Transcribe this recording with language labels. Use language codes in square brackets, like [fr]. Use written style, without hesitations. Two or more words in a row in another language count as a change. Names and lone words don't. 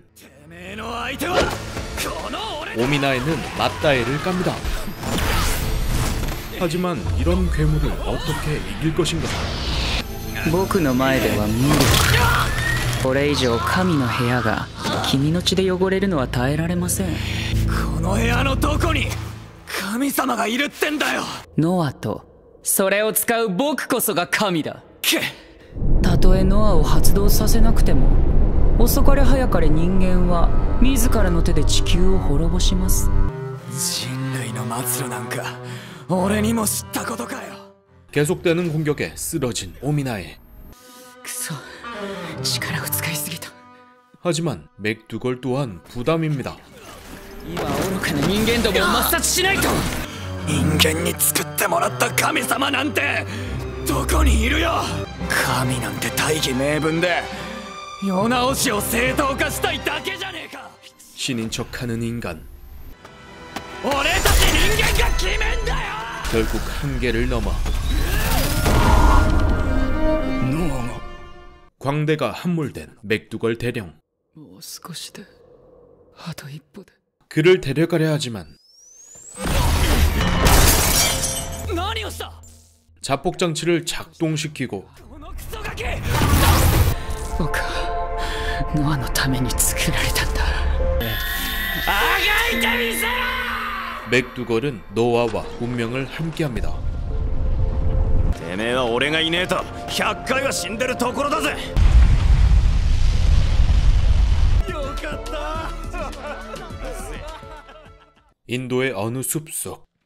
[ja] てめえの相手はこの俺。 [ko] 오미나에는 맞다이를 깝니다. 하지만 이런 괴물을 어떻게 이길 것인가? [ja] 僕の前では無力。これ以上神の部屋が君の血で汚れるのは耐えられません。この部屋のどこに神様がいるってんだよ。ノアとそれを使う僕こそが神だ。たとえノアを発動させなくても遅かれ早かれ人間は自らの手で地球を滅ぼします。人類の末路なんか俺にも知ったことかよ。 [ko] 계속되는 공격에 쓰러진 오미나에. [ja] くそ、力を使いすぎた。 [ko] 하지만 맥두걸 또한 부담입니다. [ja] 今愚かな人間どもを抹殺しないと。人間に作ってもらった神様なんてどこにいるよ。神なんて大義名分で世直しを正当化したいだけじゃねえか。 [ko] 신인 척하는 인간. [ja] 俺たち人間が決めんだよ。 [ko] 결국 한계를 넘어 광대가 함몰된 맥두걸 대령. 그를 데려가려 하지만 자폭 장치를 작동시키고 맥두걸은 노아와 운명을 함께합니다. [ja] てめえは俺がいねえと100回は死んでるところだぜ。よかった。 [ko] 인도의 어느 숲속.